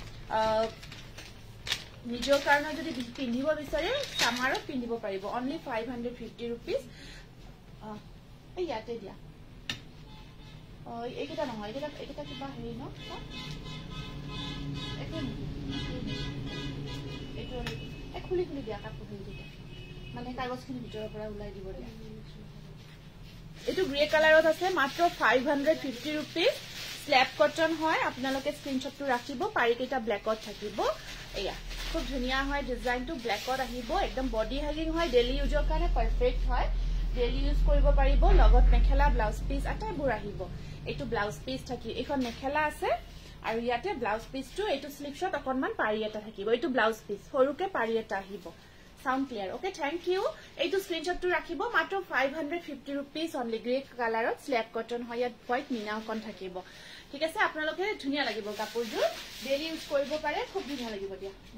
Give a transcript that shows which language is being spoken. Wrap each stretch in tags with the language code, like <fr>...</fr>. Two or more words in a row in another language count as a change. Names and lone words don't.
<as>নিজৰ কাৰণে যদি পিন্ধিব বিচাৰে সামাৰত পিন্ধিব পাৰিব অনলি 550 रुपीस ইয়াতে দিয়া এইকেইটা নহয় এইকেইটা কিবা হেৰি ন এইটো খুলি দিয়া কাপোৰ হেৰিটা মানে কাগজখিনি ভিতৰৰ পৰা উলাই দিব দিয়া এটো গ্ৰে কালাৰত আছে মাত্ৰ 550 रुपीस</as> <en>slab cotton</en> <as>হয় আপোনালোকে স্ক্ৰিনশ্বটটো ৰাখিব পাৰি কেইটা ব্ল্যাকত থাকিব এয়া খুব ধুনিয়া হয় ডিজাইনটো ব্ল্যাকত আহিব একদম</as> <en>body hugging</en> <as>হয়</as> <en>daily use</en> <as>কাৰণে পাৰফেক্ট হয় ডেইলি ইউজ কৰিব পাৰিব লগত মেখেলা</as> <en>blouse piece</en> <as>আটাইবোৰ আহিব এটো</as> <en>blouse piece</en> <as>থাকি এখন মেখেলা আছে আৰু ইয়াতে</as> <en>blouse piece</en> <as>এটো স্লিপশট অকনমান পাৰি এটা থাকিব এটো</as> <en>blouse piece</en> <as>সৰুকে পাৰি এটা আহিব</as> <en>sound clear okay thank you</en> <as>এইটো স্ক্ৰিনশ্বটটো ৰাখিব মাত্ৰ 550 रुपीस</as> <en>only grey colour slab cotton</en> <as>হয় ইয়াত হোৱাইট মিনা অকন থাকিব ঠিক আছে আপোনালোকে ধুনিয়া লাগিব কাপোৰযোৰ</as> <en>daily use</en> <as>কৰিব পাৰে খুব ধুনিয়া লাগিব দিয়া</as>